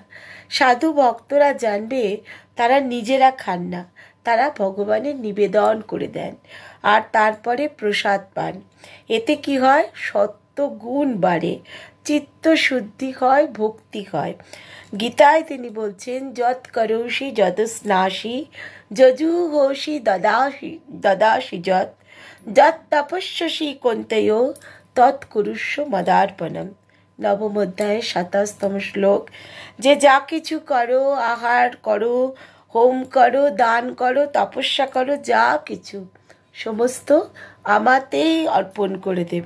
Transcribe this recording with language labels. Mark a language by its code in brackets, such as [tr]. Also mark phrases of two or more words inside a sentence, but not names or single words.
[bn] সাধু ভক্তরা জানবে তারা নিজেরা খান না, তারা ভগবানের নিবেদন করে দেন আর তারপরে প্রসাদ পান। এতে কি হয়? সত্ত্বগুণ বাড়ে, চিত্ত শুদ্ধি হয়, ভক্তি হয়। গীতায় তিনি বলছেন, [sa] যৎ করোষি যদ স্নাসি যজুহোষি দদাসি দদাসি যৎ যৎ তপস্যসি কন্তয়ো তৎ কুরুষ্ব মদার্পণম। [bn] নবম অধ্যায়ে 27তম শ্লোক। যে যা কিছু করো, আহার করো, হোম করো, দান করো, তপস্যা করো, যা কিছু সমস্ত আমাতেই অর্পণ করে দেবে।